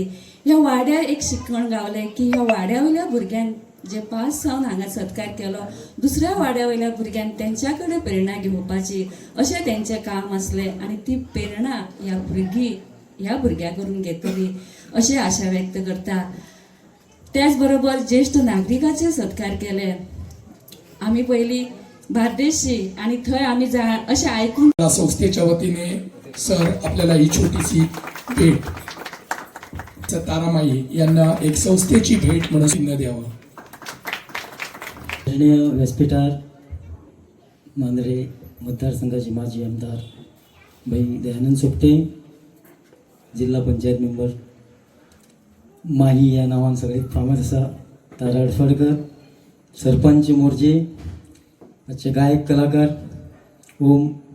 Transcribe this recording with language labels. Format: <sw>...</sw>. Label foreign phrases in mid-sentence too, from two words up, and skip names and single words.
<kok>ह्या वाड्यार एक शिक्षण गावलें की ह्या वाड्या वयल्या भुरग्यांक जे पास जावन हांगा सत्कार केलो दुसऱ्या वाड्या वयल्या भुरग्यांक तेंच्या कडेन प्रेरणा घेवपाची अशें तेंचें काम आसलें. आनी ती प्रेरणा ह्या भुरग्यां करून घेतली अशें आशा व्यक्त करता. त्याच बरोबर ज्येष्ठ नागरिकाचे सत्कार केले. आमी पयलीं बार्देशी आणि थंय आमी अशें आयकून</kok> <mr>या संस्थेच्या वतीने सर आपल्याला ही छोटीशी भेट तारामाई यांना एक संस्थेची भेट म्हणून चिन्ह द्यावं.</mr> <kok>आदरणीय व्यासपीठार मांद्रे मतदारसंघाचे माजी आमदार भाई दयानंद सोपटे, जिल्हा पंचायत मेंबर माही या नावान सगळे फामाद आसा, तारा अडफडकर, सरपंच मोर्जे, आजचे गायक कलाकार ओम</kok>